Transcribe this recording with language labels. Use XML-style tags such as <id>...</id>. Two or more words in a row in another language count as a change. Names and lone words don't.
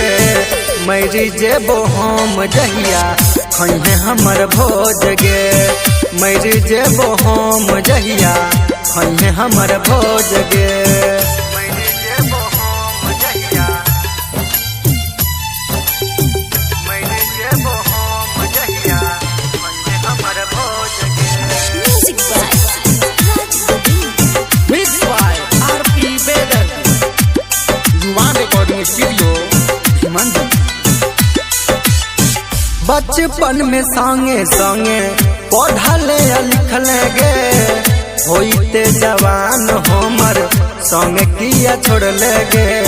<mai>मैरी जेबो हम जहिया खइहे हमर भोज गे, मैरी जेबो हम जहिया खइहे हमर भोज गे। मैरी जेबो हम जहिया, मैरी जेबो हम जहिया खइहे हमर भोज गे।</mai> <en>Music by Raj Govind. Mixed by R.P. Vedar.</en> <mai>युवा रिकॉर्डिंग स्टूडियो हिमांचल। बचपन में संगे संगे पढ़ले लिखले गे, होइते जवान हमर संगे किया छोड़ले गे।</mai>